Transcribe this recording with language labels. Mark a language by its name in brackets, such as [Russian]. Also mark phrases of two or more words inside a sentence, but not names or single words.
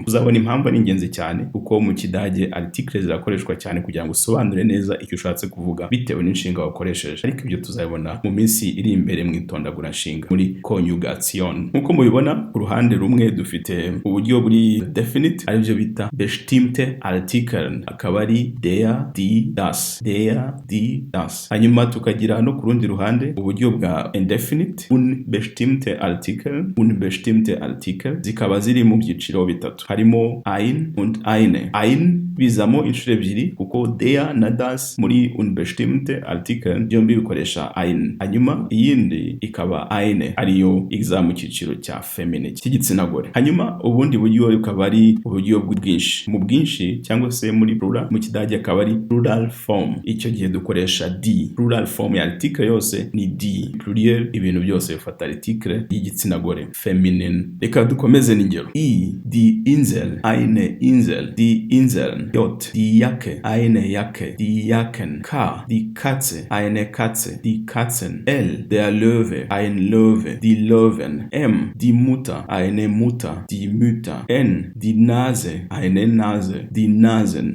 [Kinyarwanda] Uzabona impamvu ari ingenzi cyane kuko mu kidage artikle zirakoreshwa cyane kugira ngo usobanure neza icyo ushatse kuvuga bitewe n'inshinga wakoresheje, ariko ibyo tuzabona mu minsi iri imbere mu itondagura nshinga muri conjugation. Nkuko mubibona ku ruhande rumwe dufite uburyo buri definite aribyo bita [German] bestimmte Artikeln, [Kinyarwanda] akaba ari [German] der, die, das, der, die, das. [Kinyarwanda] Hanyuma tukagira no ku rundi ruhande uburyo bwa indefinite [German] unbestimmte Artikeln, unbestimmte Artikel, [Kinyarwanda] zikaba ziri mu byiciro bitatu, harimo [German] ein und eine. [Kinyarwanda] Ein bizamo inshuro ebyiri kuko der na das muri [German] unbestimmte Artikel [Kinyarwanda] byombi bikoresha ein. Hanyuma iyindi ikaba eine ariyo iza mu cyiciro cya feminine cy'igitsina gore. Hanyuma ubundi buryo bukaba ari uburyo bwinshi, mu bwinshi cyangwa se muri plural mu Kidage akaba ari [English] plural form. [Kinyarwanda] Icyo gihe dukoresha die. [English] Plural form [Kinyarwanda] ya article yose ni die. Pluriel ibintu byose bifata article y'igitsina gore feminine. Reka dukomeze n'ingero. [German] Die Insel, eine Insel, die Inseln. J, die Jacke, eine Jacke, die Jacken. K, die Katze, eine Katze, die Katzen. L, der Löwe, ein Löwe, die Löwen. M, die Mutter, eine Mutter, die Mütter. N, die Nase, eine Nase, die Nasen.